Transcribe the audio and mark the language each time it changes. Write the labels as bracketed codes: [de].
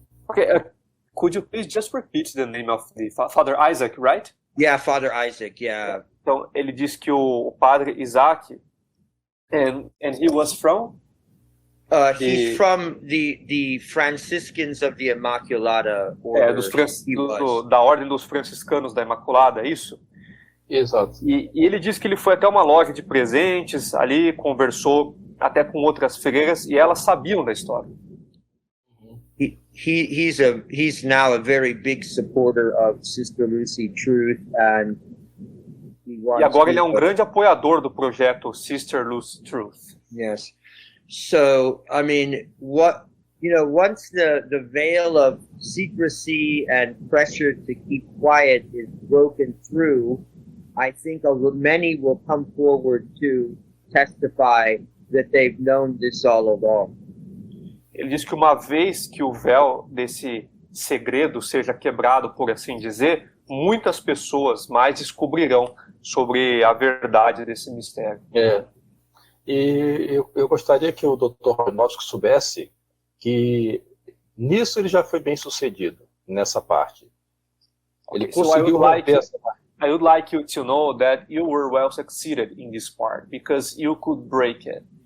[en] Okay, could you please just repeat the name of the Father Isaac, right? Yeah, Father Isaac, yeah. [pt] Então, ele diz que o padre Isaac, [en] and he was from? He's from the Franciscans of the Immaculata order. [pt] Da Ordem dos Franciscanos da Imaculada, é isso? Exato. E ele diz que ele foi até uma loja de presentes ali, conversou até com outras freiras, e elas sabiam da história. [en] He's now a very big supporter of Sister Lucy Truth, and [pt] e agora ele é um grande apoiador do projeto Sister Lucy Truth. [en] Yes. So, I mean, once the veil of secrecy and pressure to keep quiet is broken through, I think many will come forward to testify that they've known this all along. [pt] Ele diz que uma vez que o véu desse segredo seja quebrado, por assim dizer, muitas pessoas mais descobrirão sobre a verdade desse mistério. E eu gostaria que o Dr. Roinovski soubesse que nisso ele já foi bem sucedido, nessa parte. Ele conseguiu romper essa parte. [en] I would like you to know that you were well succeeded in this part, because you could break it.